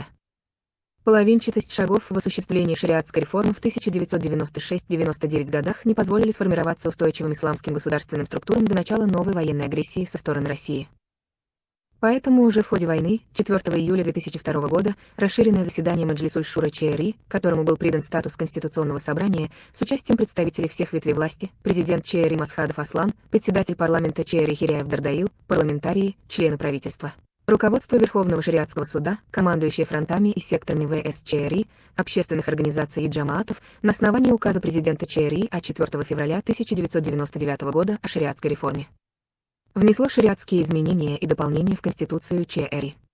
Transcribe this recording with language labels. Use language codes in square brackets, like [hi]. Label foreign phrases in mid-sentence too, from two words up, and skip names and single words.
[ru] Половинчатость шагов в осуществлении шариатской реформы в 1996-99 годах не позволили сформироваться устойчивым исламским государственным структурам до начала новой военной агрессии со стороны России. Поэтому уже в ходе войны, 4 июля 2002 года, расширенное заседание Маджлис-уль-Шура ЧРИ, которому был придан статус Конституционного собрания, с участием представителей всех ветвей власти, президент ЧРИ Масхадов Аслан, председатель парламента ЧРИ Хиряев Дардаил, парламентарии, члены правительства. Руководство Верховного шариатского суда, командующие фронтами и секторами ВС ЧРИ, общественных организаций и джамаатов на основании указа президента ЧРИ от 4 февраля 1999 года о шариатской реформе. Внесло шариатские изменения и дополнения в Конституцию ЧРИ.